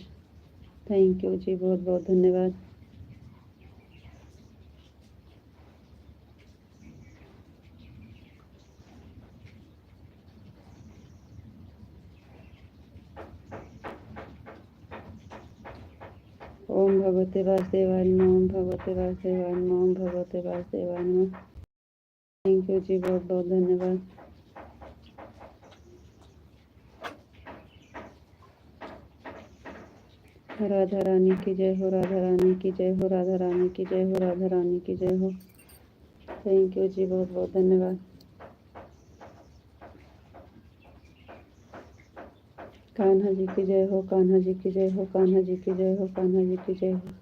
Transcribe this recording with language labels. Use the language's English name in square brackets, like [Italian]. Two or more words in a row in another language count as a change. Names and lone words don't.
[English] thank you [Hindi] जी, बहुत बहुत धन्यवाद। [Sanskrit] ओम भगवते वासुदेवाय नमः ओम भगवते वासुदेवाय नमः ओम भगवते वासुदेवाय नमः। [English] thank you [Hindi] जी, बहुत बहुत धन्यवाद। राधा रानी की जय हो राधा रानी की जय हो राधा रानी की जय हो राधा रानी की जय हो। [English] thank you [Hindi] जी, बहुत बहुत धन्यवाद। कान्हा जी की जय हो कान्हा जी की जय हो कान्हा जी की जय हो कान्हा जी की जय हो।